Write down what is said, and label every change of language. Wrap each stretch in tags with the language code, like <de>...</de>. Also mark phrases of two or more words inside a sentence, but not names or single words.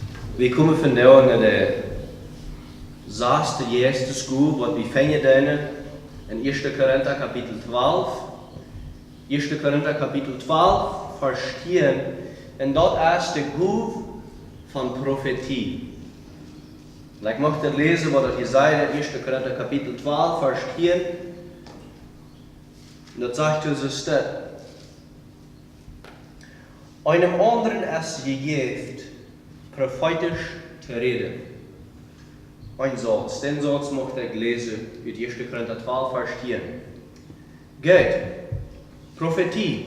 <nl>We komen vandaag naar de 6e Geistesgabe, wat we vinden in 1. Korinther kapitel 12. 1. Korinther kapitel 12, vers 10. En dat is de gabe van Prophetie. Ik mag het lezen wat er gezegd in 1. Korinther kapitel 12, vers 10. En dat zegt dus dit.</nl> <de>Einem anderen ist gegeben, prophetisch zu reden. Ein Satz, den Satz möchte ich lesen aus 1. Korinther 12, Vers 10. Geht, Prophetie.</de>